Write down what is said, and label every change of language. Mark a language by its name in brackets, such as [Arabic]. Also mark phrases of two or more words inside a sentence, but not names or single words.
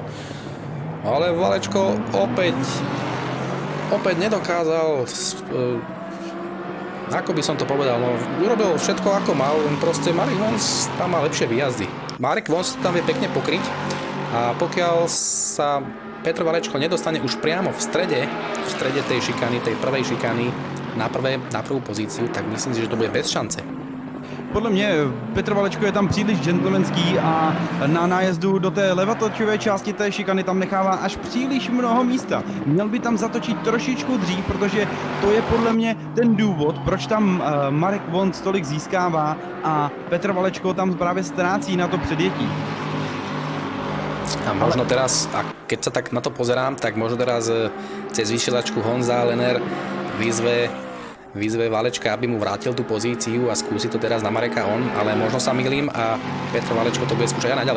[Slovak] Ale Valečko opäť nedokázal, ako by som to povedal, urobil všetko ako mal, len proste Marek Vons tam má lepšie výjazdy. Marek Vons tam vie pekne pokryť a pokiaľ sa Petr Valečko nedostane už priamo v strede tej šikany, tej prvej šikany na prvú pozíciu, tak myslím si, že to bude bez šance. [Czech] Podle mě Petr Valečko je tam příliš gentlemanský a na nájezdu do té levatočové části té šikany tam nechává až příliš mnoho místa. Měl by tam zatočit trošičku dřív, protože to je podle mě ten důvod, proč tam Marek Vons tolik získává a Petr Valečko tam právě ztrácí na to předjetí. [Slovak] A možno teraz, a keď sa tak na to pozerám, tak možno teraz cez vysielačku Honza Lenner vyzve Valečka, aby mu vrátil tú pozíciu a skúsi to teraz na Mareka on, ale možno sa mýlim a Petr Valečko to bude skúšať aj naďalej.